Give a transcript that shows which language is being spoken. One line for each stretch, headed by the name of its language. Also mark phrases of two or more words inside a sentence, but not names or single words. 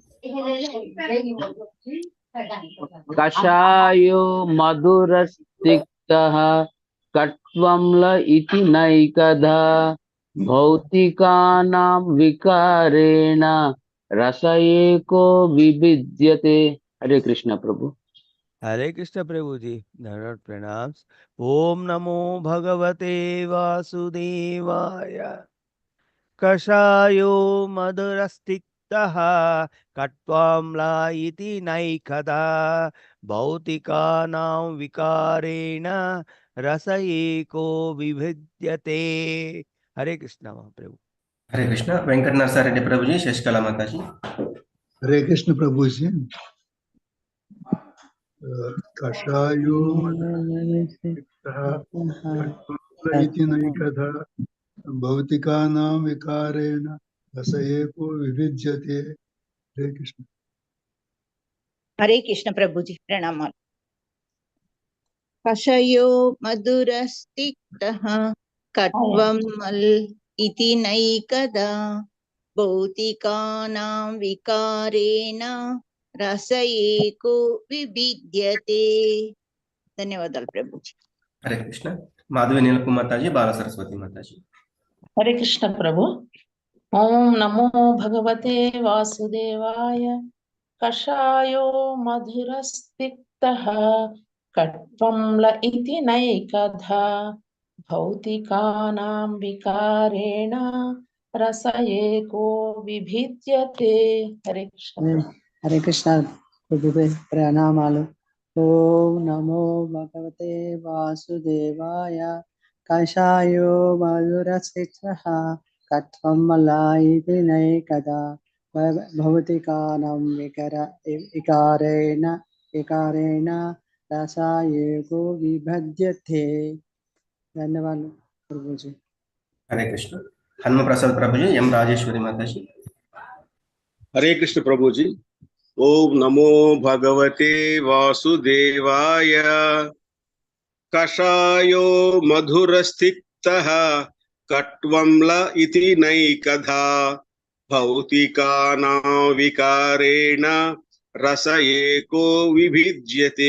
Sanskrit: కషాయో మధురస్తిక్తః కట్వంల ఇతి నైకథా. భౌతికానాం వికారేణ రస ఏకో వివిద్యతే.
Telugu: హరే కృష్ణ ప్రభు.
Hindi: हरे कृष्ण प्रभु जी, धन्यवाद प्रणाम।
Sanskrit: ओम नमो भगवते वासुदेवाय। कषायो मधुरस्तिक्तः कट्वाम्ला इति नैकदा। भौतिकानां विकारेण रस एको विभिद्यते।
Hindi: हरे कृष्ण महाप्रभु। हरे कृष्ण. वेंकट नरसारेड्डी प्रभुजी, शशिकला माताजी. हरे कृष्ण प्रभु जी।
Sanskrit: कषायो इति नैकथा भौतिकानां विकारेण रस एको विविद्यते।
Hindi: हरे कृष्ण। हरे कृष्ण प्रभु जी, प्रणाम।
Sanskrit: कषयो मधुरस्तिक्तः कट्वमल इति नैकदा। भौतिकानां विकारेण रस एको विविद्यते।
Telugu: ధన్యవాదాలు ప్రభు జీ।
Hindi: हरे कृष्ण. माधवी नीलकुमार माताजी, बाला सरस्वती माताजी. हरे कृष्ण प्रभु.
Sanskrit: ओम नमो भगवते वासुदेवाय। कषायो मधुरस्तिक्तः कट्वम्ल इति नैकधा। भौतिकानां विकारेण रस एको विभिद्यते।
Hindi: हरे कृष्ण।
Telugu: హరే కృష్ణ ప్రభు ప్రణామాలు।
Sanskrit: ओम नमो भगवते वासुदेवाय। कषायो मधुरस्तिक्तः कट्वम्ला इति नैकदा। भौतिकानां विकारेण रस एको विभिद्यते।
Hindi: धन्यवाद प्रभु जी। हरे कृष्ण.
Telugu: హనుమ ప్రసాద్ ప్రభుజీ, ఎం రాజేశ్వరి మాతాజీ. హరే కృష్ణ ప్రభుజీ.
Sanskrit: ఓం నమో భగవతే వాసుదేవాయ. కషాయో మధురస్థిక్తః కట్వంల ఇతి నైకధా భౌతికానాం వికారేణ రస ఏకో విభిజ్యతే.